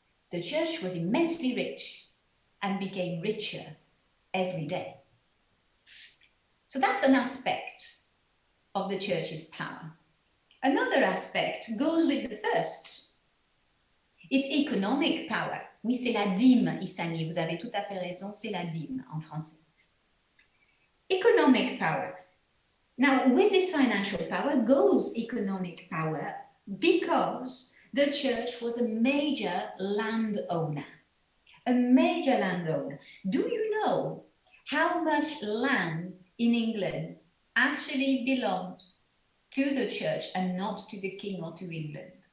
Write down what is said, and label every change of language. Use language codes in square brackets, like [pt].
[en] The church was immensely rich and became richer every day. So that's an aspect of the church's power. Another aspect goes with the first. It's economic power. [fr] Oui, c'est la dîme, Issani, vous avez tout à fait raison, c'est la dîme en français. [en] Economic power. Now, with this financial power goes economic power because the church was a major landowner. A major landowner. Do you know how much land in England actually belonged to the church and not to the king or to England?